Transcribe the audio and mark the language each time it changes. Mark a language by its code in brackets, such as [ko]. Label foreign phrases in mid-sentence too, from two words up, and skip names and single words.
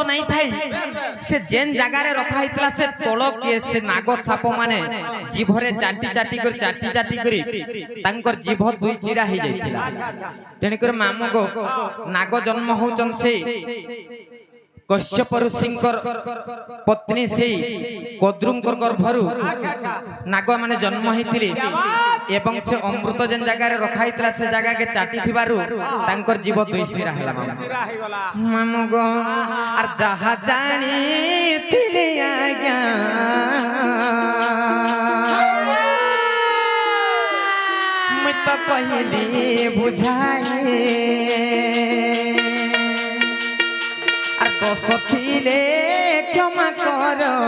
[or] ନାଇ ଥାଇ ସେ ଯେଉଁ ଜାଗାରେ ରଖା ହୋଇଥିଲା ସେ ତଳକୁ ସେ ନାଗ ସାପ ମାନେ ଜିଭରେ ଚାଟି ଚାଟି କରି ତାଙ୍କର ଜିଭ ଦୁଇ ଚିରା ହୋଇ ଯାଇଥିଲା ତେଣୁ କରି ମାମୁଁଗୋ ନାଗ ଜନ୍ମ ହେଉଛନ୍ତି ସେଇ କଶ୍ୟପ ଋଷିଙ୍କର ପତ୍ନୀ ସେଇ କଦ୍ରୁଙ୍କର ଗର୍ଭରୁ ନାଗ ମାନେ ଜନ୍ମ ହୋଇଥିଲେ ଏବଂ ସେ ଅମୃତ ଯେଉଁ ଜାଗାରେ ରଖା ହୋଇଥିଲା ସେ ଜାଗାକୁ ଚାଟି ଥିବାରୁ ତାଙ୍କର ଜିଭ ଦୁଇ ଚିରା ହେଲା ମାମୁଁ ଗୋ ଆଉ ଯାହା ଜାଣିଥିଲି ଆଜ୍ଞା ମୁଁ ତ କହିଲି ବୁଝାଇ ଆଉ ଦୋଷ ଥିଲେ କ୍ଷମା କର